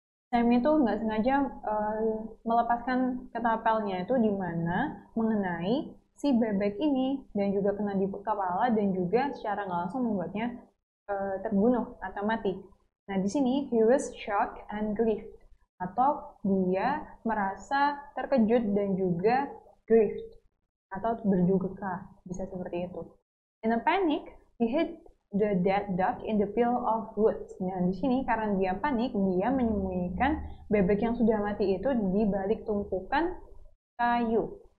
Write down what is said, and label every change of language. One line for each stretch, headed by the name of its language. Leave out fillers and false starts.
Indonesian: Sammy itu nggak sengaja melepaskan ketapelnya itu di mana mengenai si bebek ini dan juga kena di kepala dan juga secara nggak langsung membuatnya terbunuh atau mati. Nah, di sini he was shocked and grieved atau dia merasa terkejut dan juga grieved atau berduka, bisa seperti itu.
English: In a panic, he hid the dead duck in the pile of wood.
Indonesian: Nah, di sini karena dia panik, dia menyembunyikan bebek yang sudah mati itu di balik tumpukan kayu.